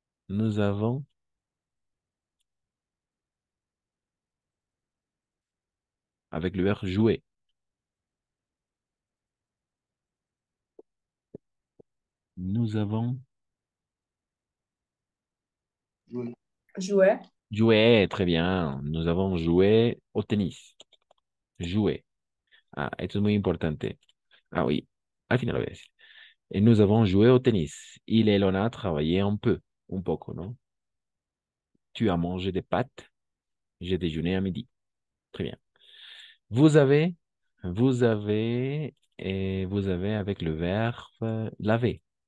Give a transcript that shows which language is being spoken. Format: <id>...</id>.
<fr>Nous avons, avec le verbe jouer. Nous avons Jouer. joué, très bien. Nous avons joué au tennis. Joué.</fr> <es>Ah, esto es muy importante. Ah oui, al final lo voy a decir.</es> <fr>Et nous avons joué au tennis. Il et l'on a travaillé</fr> <es>un poco, ¿no?</es> <fr>Tu as mangé des pâtes. J'ai déjeuné à midi. Très bien. Vous avez, vous avez avec le verbe laver.</fr>